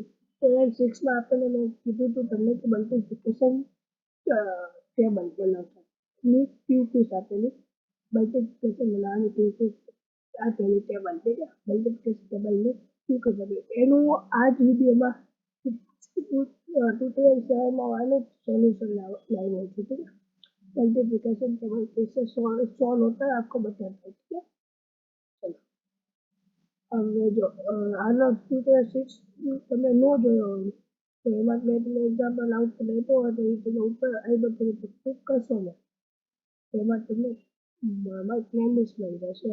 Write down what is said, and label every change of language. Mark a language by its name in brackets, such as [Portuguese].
[Gujarati] Tutorial 6 માં આપણને મેં કીધું હતું તમને કે મલ્ટીપ્લિકેશન ટેબલ બનાવતા ની Q2 સાથેની મલ્ટીપ્લિકેશન બનાવવાની Q2 આપેલી ટેબલ છે કે મલ્ટીપ્લિકેશન ટેબલની Q2 ટેબલ એનું આ જ વિડીયોમાં ટ્યુટોરિયલ 7 માં આનું સોલ્યુશન લાવ્યો છે. [Hindi] ठीक है, मल्टीप्लिकेशन टेबल कैसे सॉल्व होता है आपको बताता हूँ. ठीक है, चलो [Gujarati] હવે જો આનો ટ્યુટોરિયલ 6 તમે ન જોયો હોય તો એમાં મેં તમને એક્ઝામ્પલ આઉટપુટ આપ્યો હોય તો એ તમે ઉપર આઈ બટન ઉપર ક્લિક કરશો ને એમાં તમને મારી પ્લેલિસ્ટ મળી જશે.